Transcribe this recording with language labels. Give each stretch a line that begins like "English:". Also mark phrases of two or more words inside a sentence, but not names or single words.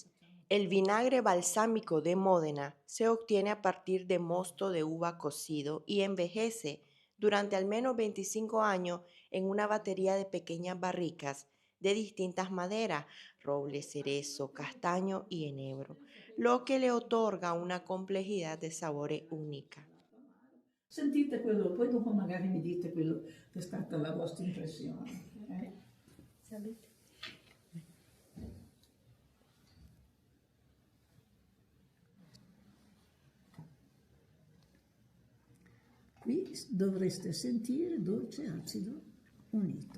Spanish: El vinagre balsámico de Módena se obtiene a partir de mosto de uva cocido y envejece durante al menos 25 años en una batería de pequeñas barricas de distintas maderas, roble, cerezo, castaño y enebro, lo que le otorga una complejidad de sabores única.
Italian: Sentite quello, poi dopo magari mi dite quello che è stata la vostra impressione. Salute. Qui dovreste sentire dolce e acido unito.